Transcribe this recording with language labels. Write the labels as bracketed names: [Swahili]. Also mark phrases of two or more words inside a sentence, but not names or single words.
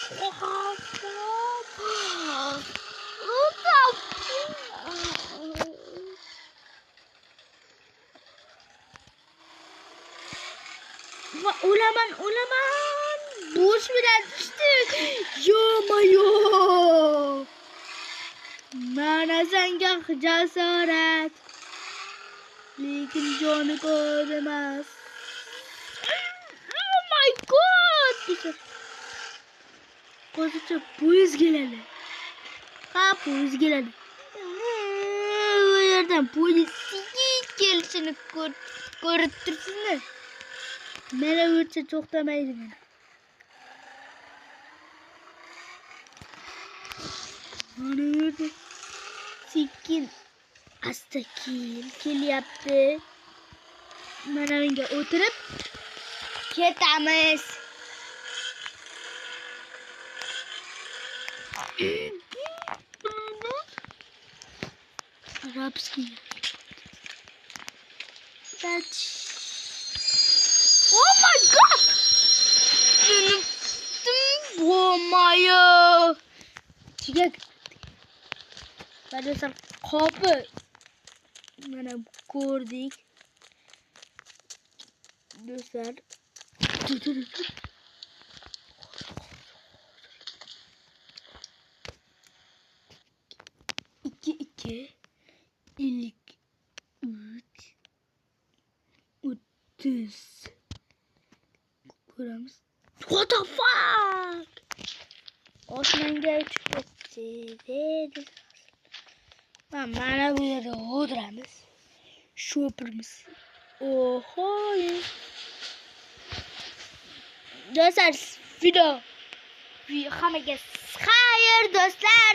[Uzbek] Va o'laman. Bo'sh bilan tushdik. Yo-mayo. Mana senga jasorat. Lekin joni ko'p emas. [English] Oh my god. [Uzbek] Hozircha poyezd keladi. Poyezd keladi. Bu yerdan poyezd kelishini ko'rib turibsizmi? Mana bu yercha to'xtamaydi mana. Mana yerda sekin asta kelyapti. Mana bunga o'tirib ketamiz. Arabski. [English] Oh my god! [Uzbek] Bo'lmayo. Chigak. Badasam qopi. Mana ko'rdik. Do'stlar. 53 30 ko'ramiz. [English] What the fuck? [Uzbek] Osmonga uchib ketdi. Mana bu yerda o'tiramiz. Sho'pirmiz. Oho. Do'stlar, video hammaga xayr do'stlar.